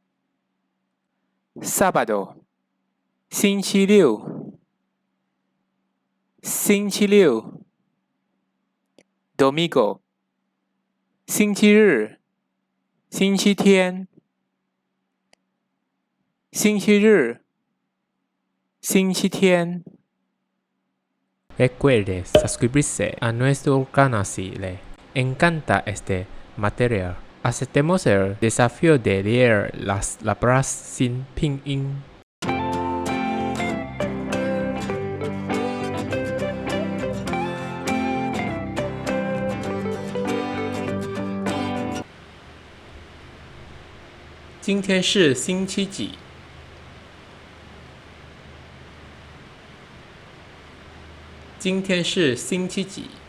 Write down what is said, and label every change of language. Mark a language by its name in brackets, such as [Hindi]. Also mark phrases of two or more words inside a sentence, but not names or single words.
[Spanish] Sábado [Chinese] 星期六星期六 [Spanish] Domingo [Chinese] 星期日星期天星期日星期天 [Spanish] Recuerde suscribirse a nuestro canal si le encanta este material. Aceptemos el desafío de leer las palabras sin pinyin. [Chinese] 今天是星期几？今天是星期几？